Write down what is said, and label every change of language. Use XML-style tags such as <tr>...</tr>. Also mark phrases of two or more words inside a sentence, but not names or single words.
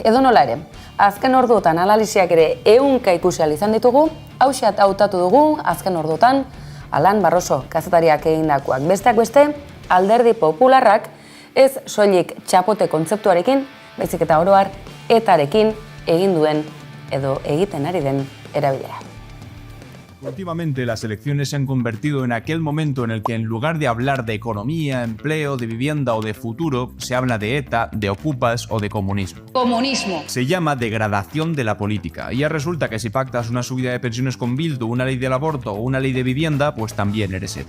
<eu>Edo nola ere, azken orduotan analisiak ere ehunka ikusi ahal izan ditugu, hauxat hautatu dugu azken orduotan Alan Barroso kazetariak egindakoak. Besteak beste, Alderdi Popularrak ez soilik txapote kontzeptuarekin, baizik eta oro har etarekin egin duen edo egiten ari den erabilera.</eu> <es>Últimamente las elecciones se han convertido en aquel momento en el que en lugar de hablar de economía, empleo, de vivienda o de futuro, se habla de ETA, de ocupas o de comunismo. Comunismo. Se llama degradación de la política. Y ya resulta que si pactas una subida de pensiones con Bildu, una ley del aborto o una ley de vivienda, pues también eres ETA.</es>